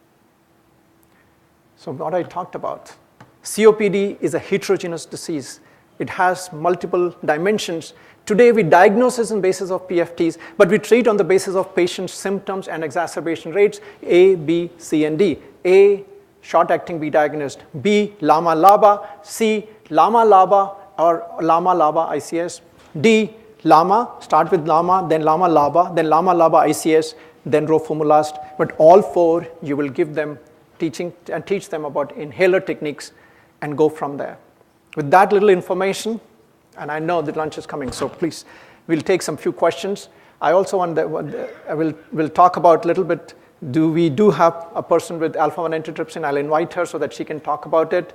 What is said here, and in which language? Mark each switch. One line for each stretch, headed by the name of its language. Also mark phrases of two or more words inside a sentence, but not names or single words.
English: So what I talked about, COPD is a heterogeneous disease. It has multiple dimensions. Today we diagnose on the basis of PFTs, but we treat on the basis of patient symptoms and exacerbation rates, A, B, C, and D. A, short-acting beta agonist. B, LAMA-LABA. C, LAMA-LABA or LAMA-LABA ICS. D, LAMA, start with LAMA, then LAMA-LABA, then LAMA-LABA ICS, then roflumilast. But all 4, you will give them teach them about inhaler techniques and go from there. With that little information, and I know that lunch is coming, so please, we'll take some few questions. I also will talk about a little bit. We do have a person with alpha-1 antitrypsin. I'll invite her so that she can talk about it.